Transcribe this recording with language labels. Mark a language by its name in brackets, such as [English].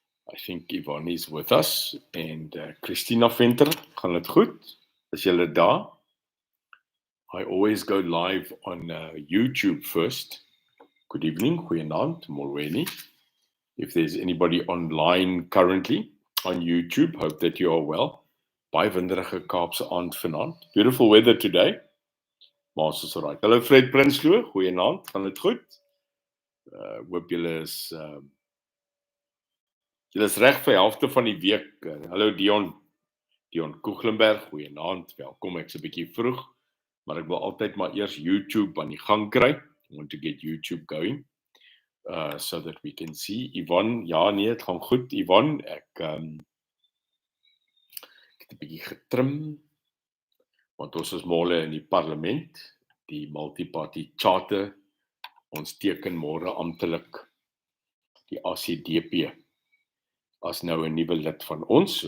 [English] I think Yvonne is with us. [Afrikaans] And Christina Venter, gaan het goed? Is julle daar? [English] I always go live on YouTube first. Good evening, goeienaand, molweni. If there's anybody online currently on YouTube, hope that you are well. [Afrikaans] Baie winderige Kaapse aand vanaand. [English] Beautiful weather today. [Afrikaans] Maar ons is alright. Hallo Fred Prinsloo, goeienaand, gaan dit goed? Hoop julle is reg vir die helfte van die week. Hallo Dion Koeglenberg, goeienaand, welkom. Ek's 'n bietjie vroeg, maar ek wil altyd maar eers YouTube aan die gang kry. [English] I want to get YouTube going, so that we can see. [Afrikaans] Yvonne, ja nee, dit gaan goed. Yvonne, ek het 'n bietjie getrim, want ons is môre in die parlement, die multi-party charter. Ons teken môre amptelik die ACDP as nou 'n nuwe lid van ons.